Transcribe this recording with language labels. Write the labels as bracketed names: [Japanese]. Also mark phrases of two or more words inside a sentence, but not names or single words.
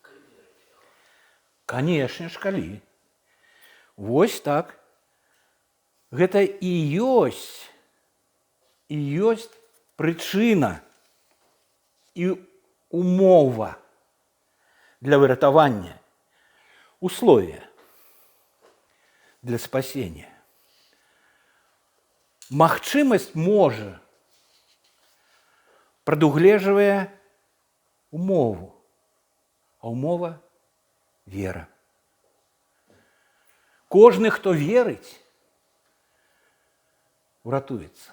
[Belarusian] Канешне ж, калі. Вось так. Гэта і ёсць прычына і умова для выратавання, [Russian] условия для спасения. [Belarusian] Магчымасць можа прадугледжвае умову, а умова – вера. Кожны, хто верыць, уратуецца.